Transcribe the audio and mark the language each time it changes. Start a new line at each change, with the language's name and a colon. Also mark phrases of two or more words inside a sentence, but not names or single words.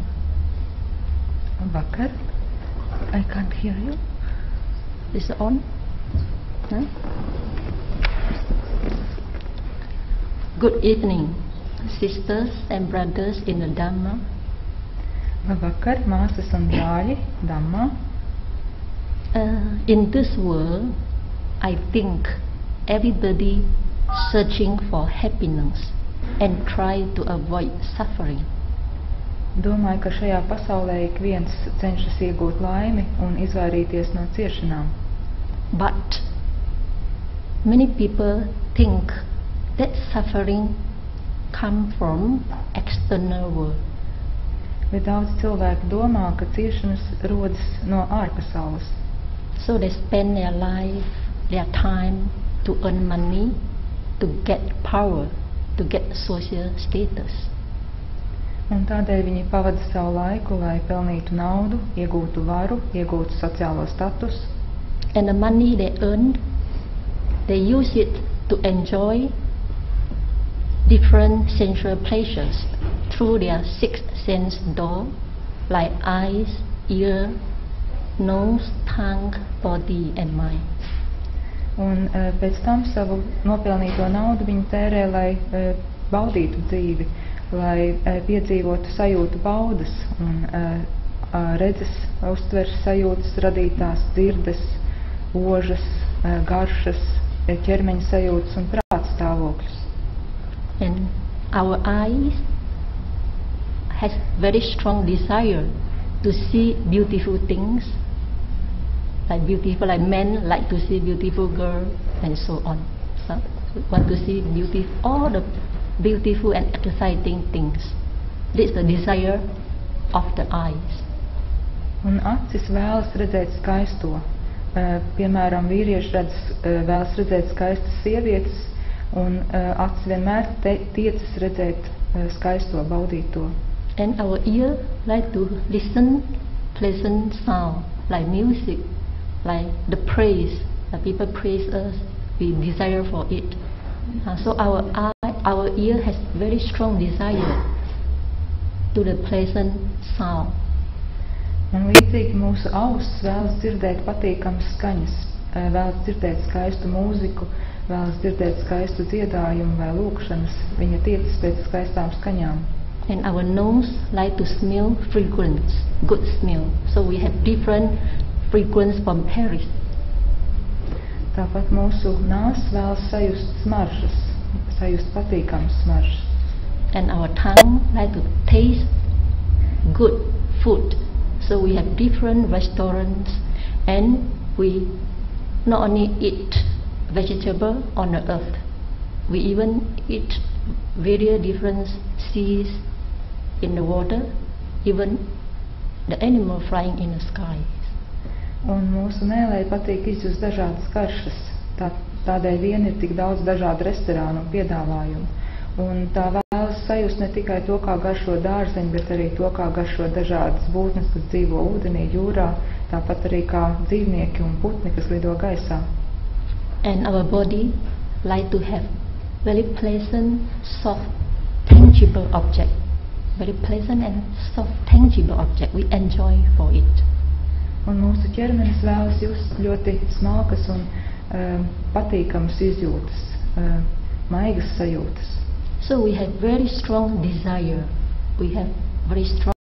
English: Vakar. I can't hear you. Is it on? No? Good evening, sisters and brothers in the Dhamma.
Latvian: Vakar, māsas un brāļi Dhammā.
English: In this world, I think everybody searching for happiness and try to avoid suffering.
Latvian: Domāju, ka šajā pasaulē ik viens cenšas iegūt laimi un izvairīties no ciešanām.
English: But many people think that suffering comes from external world.
Latvian: Bet daudz cilvēku domā, ka ciešanas rodas no ārpasaules.
English: So they spend their life, their time to earn money, to get power, to get social status.
Latvian: Un tādēļ viņi pavada savu laiku, lai pelnītu naudu, iegūtu varu, iegūtu sociālo statusu.
English: And the money they earn, they use it to enjoy different sensual pleasures through their six sense door, like eyes, ear, nose, tongue, body and mind.
Latvian: Un pēc tam savu nopelnīto naudu viņi tērē, lai baudītu dzīvi, lai piedzīvotu sajūtu baudas un redzes, uztveres sajūtas, radītās dzirdes, ožas, garšas, ķermeņa sajūtas un prāta stāvokļus.
English: And our eyes has very strong desire to see beautiful things, like men like to see beautiful girl and so on. So want to see all the beautiful and exciting things. This is the desire of the eyes.
Latvian: Un acis vēlas redzēt skaisto. Piemēram, vīrieši vēlas redzēt skaistas sievietes, un acis vienmēr tiecas redzēt skaisto, baudīt to.
English: And our ear like to listen pleasant sound, like music, like the praise. The people praise us, we desire for it. So our ear has very strong desire to the pleasant sound.
Latvian: Un līdzīgi mūsu auss vēlas dzirdēt patīkamas skaņas, vēlas dzirdēt skaistu mūziku, vēlas dzirdēt skaistu dziedājumu vai lūkšanas, viņa tiecas pēc skaistām skaņām.
English: And our nose like to smell fragrance, good smell. So we have different fragrance from Paris.
Latvian: Tāpat mūsu nāsa vēlas sajust smaržas, sajust patīkamas smaržas.
English: And our tongue like to taste good food. So we have different restaurants, and we not only eat vegetable on the earth, we even eat various different seas in the water, even the animal flying in the sky.
Latvian: Un mūsu mēlei patīk izjust dažādas garšas, tādēļ vien ir tik daudz dažādu restorānu un piedāvājumu. Un tā vēlas sajust ne tikai to, kā garšo dārzeņi, bet arī to, kā garšo dažādas būtnes, kas dzīvo ūdenī, jūrā, tāpat arī kā dzīvnieki un putni, kas lido gaisā.
English: And our body like to have very pleasant, soft, tangible object. Very pleasant and soft, tangible object. We enjoy for it.
Latvian: Un mūsu ķermenis vēlas just ļoti smalkas un patīkamas izjūtas, maigas sajūtas.
English: So we have very strong desire. We have very strong